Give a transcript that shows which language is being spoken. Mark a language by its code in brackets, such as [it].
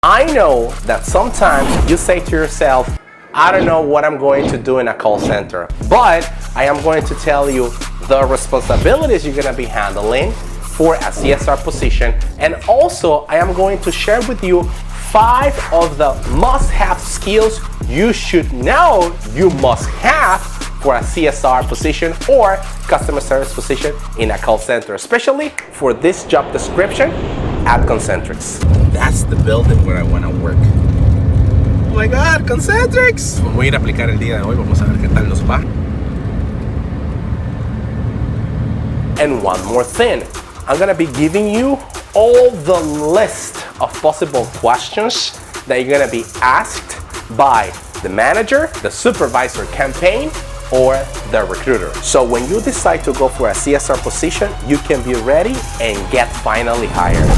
[en] I know that sometimes you say to yourself, I don't know what I'm going to do in a call center, but I am going to tell you the responsibilities you're going to be handling for a CSR position, and also I am going to share with you 5 of the must-have skills you should know you must have for a CSR position or customer service position in a call center, especially for this job description at Concentrix. That's the building where I want to work. Oh my God, Concentrix! [es] Voy a ir a aplicar el día de hoy, vamos a ver qué tal nos va. [en] And one more thing, I'm gonna be giving you all the list of possible questions that you're gonna be asked by the manager, the supervisor campaign, or the recruiter. So when you decide to go for a CSR position, you can be ready and get finally hired.